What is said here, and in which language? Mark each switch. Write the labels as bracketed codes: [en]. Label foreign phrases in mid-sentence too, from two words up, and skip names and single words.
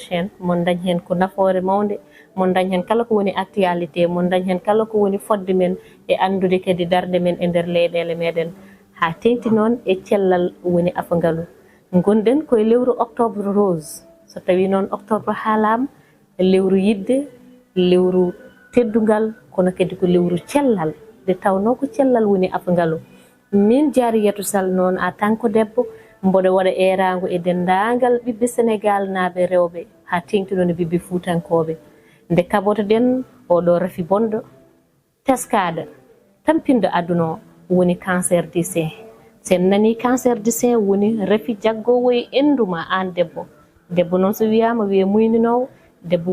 [ff] chaîne mon dañ hen ko nafoore mawde mon dañ hen kala ko woni actualité mon dañ hen kala ko woni fodde men e andude kadi darde men e nder leyɗele meɗen ha tengti noon e cellal woni afangalu gonɗen koye lewru octobre rose so tawi noon octobre haalama lewru yidde lewru teddugal kono kadi ko lewru cellal nde tawno ko cellal woni afangalu min Diarriatou Sall noon [fr] en tant que [ff] debbo mboɗo waɗa erago e dendagal ɓiɓɓe Sénégal naaɓe rewɓe ha tengti noon e ɓiɓɓe Fuutankoɓe nde kaɓotoɗen oɗo rafi bonɗo teskade tampinde aduna o woni [fr] cancer du sein [ff] sen nani [fr] cancer du sein [ff] woni rafi jaggowo e enduma an debbo noon so wiyama wiye muyninowo debbo